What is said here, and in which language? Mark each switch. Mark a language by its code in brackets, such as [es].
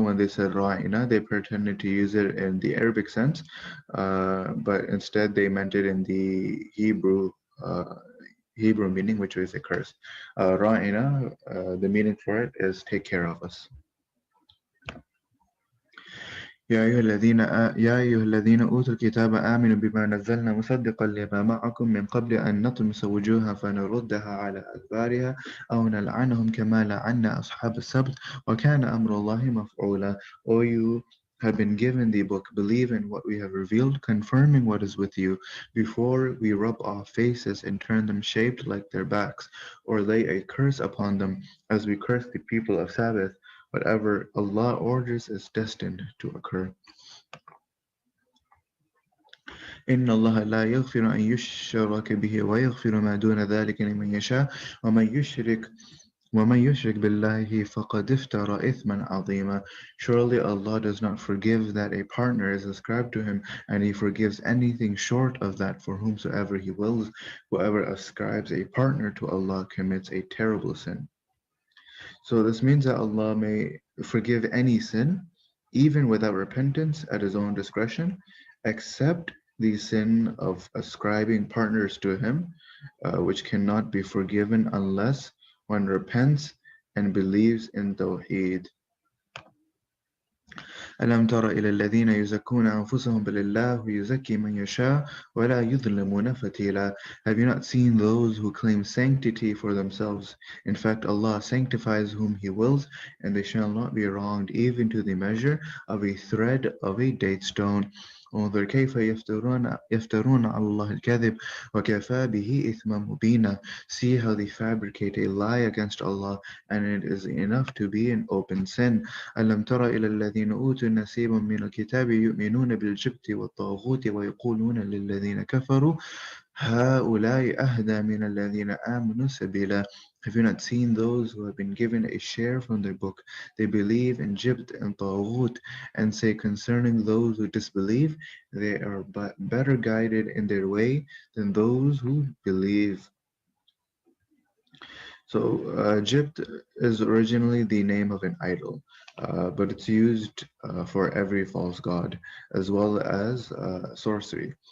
[en] When they said Ra'ina, they pretended to use it in the Arabic sense, but instead they meant it in the uh, Hebrew meaning, which is a curse. Ra'ina, the meaning for it is take care of us. [ar] يا أيها الذين أوتوا الكتاب آمنوا بما نزلنا مصدقا لما معكم من قبل أن نطمس وجوها فنردها على أدبارها أو نلعنهم كما لعنا أصحاب السبت وكان أمر الله مفعولا. [en] O you have been given the book, believe in what we have revealed, confirming what is with you, before we rub our faces and turn them shaped like their backs, or lay a curse upon them, as we curse the people of Sabbath. Whatever Allah orders is destined to occur. [ar] إن الله لا يغفر أن يشرك به ويغفر ما دون ذلك لمن يشاء ومن يشرك بالله فقد افترى إثما عظيما. [en] Surely Allah does not forgive that a partner is ascribed to him, and He forgives anything short of that for whomsoever He wills. Whoever ascribes a partner to Allah commits a terrible sin. So this means that Allah may forgive any sin, even without repentance at His own discretion, except the sin of ascribing partners to Him, which cannot be forgiven unless one repents and believes in Tawheed. [ar] ألم تر إلى الذين يزكون أنفسهم بل الله يزكي من يشاء ولا يظلمون فتيلا. [en] Have you not seen those who claim sanctity for themselves? In fact, Allah sanctifies whom He wills, and they shall not be wronged even to the measure of a thread of a date stone. [ar] انظر كيف يفترون على الله الكذب وكفى به إثما مبينا. [en] See how they fabricate a lie against Allah, and it is enough to be an open sin. [ar] ألم تر إلى الذين أوتوا نصيب من الكتاب يؤمنون بالجبت والطاغوت ويقولون للذين كفروا هؤلاء أهدى من الذين آمنوا سبيلا. [en] Have you not seen those who have been given a share from their book? They believe in Jibt and Taghut, and say concerning those who disbelieve, they are better guided in their way than those who believe. So, Jibt is originally the name of an idol, but it's used for every false god, as well as sorcery.